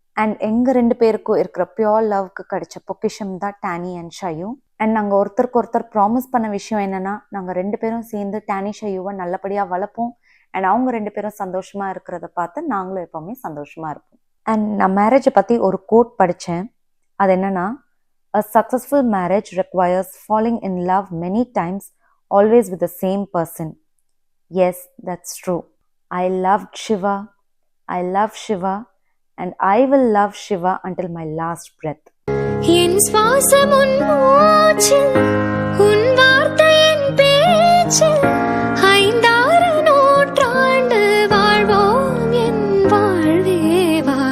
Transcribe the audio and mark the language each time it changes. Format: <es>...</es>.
<ta>And எங்க 2 பேருக்கும் இருக்கிற பியோர் லவ்க்கு கிடைச்ச பொக்கிஷம் தான் டானி அண்ட் ஷையூ. அண்ட் நாங்கள் ஒருத்தருக்கு ஒருத்தர் ப்ராமிஸ் பண்ண விஷயம் என்னன்னா, நாங்கள் 2 பேரும் சேர்ந்து டானி ஷையூவை நல்லபடியாக வளர்ப்போம். அண்ட் அவங்க 2 பேரும் சந்தோஷமா இருக்கிறத பார்த்து நாங்களும் எப்பவுமே சந்தோஷமா இருப்போம். அண்ட் நான் மேரேஜை பற்றி ஒரு கோட் படித்தேன். அது என்னன்னா,</ta> <en>a successful marriage requires falling in love many times, always with the same person. Yes, that's true. I loved Shiva. I love Shiva. And I will love Shiva until my last breath.</en> <ta>என் சுவாசம் உன் மூச்சில், உன் வார்த்தை என் பேச்சில், 5-6 நூற்றாண்டு வாழ்வோம் என் வாழ்வே வா.</ta>